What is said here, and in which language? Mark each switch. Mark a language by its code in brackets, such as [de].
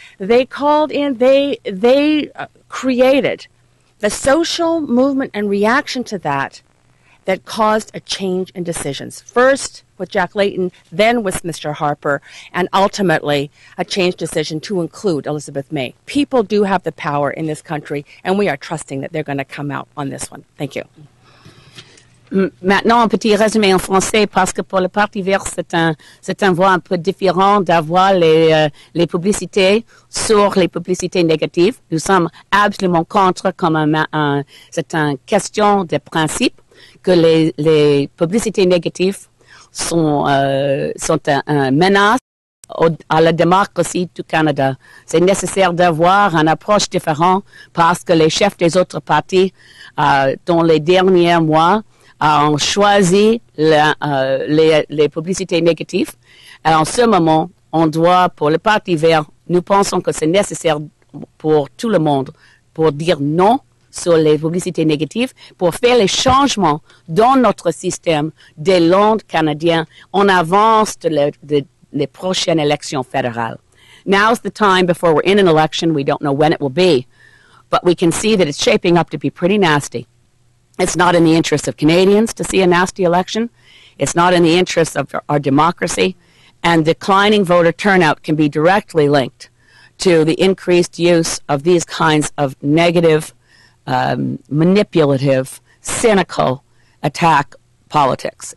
[en] They called in, they created the social movement and reaction to that caused a change in decisions. First with Jack Layton, then with Mr. Harper, and ultimately a change decision to include Elizabeth May. People do have the power in this country, and we are trusting that they're going to come out on this one. Thank you. [fr] Maintenant, un petit résumé en français, parce que pour le Parti vert, c'est un voie un peu différent d'avoir les publicités sur les publicités négatives. Nous sommes absolument contre, c'est une question de principe, que les publicités négatives sont une menace à la démocratie du Canada. C'est nécessaire d'avoir une approche différente parce que les chefs des autres partis, dans les derniers mois, ont choisi les publicités négatives. Et en ce moment, on doit, pour le Parti vert, nous pensons que c'est nécessaire pour tout le monde pour dire non sur les publicités négatives, pour faire les changements dans notre système des langues canadiennes en avance les prochaines élections fédérales. [en] Now's the time before we're in an election. We don't know when it will be, but we can see that it's shaping up to be pretty nasty. It's not in the interest of Canadians to see a nasty election. It's not in the interest of our democracy. And declining voter turnout can be directly linked to the increased use of these kinds of negative, manipulative, cynical attack politics.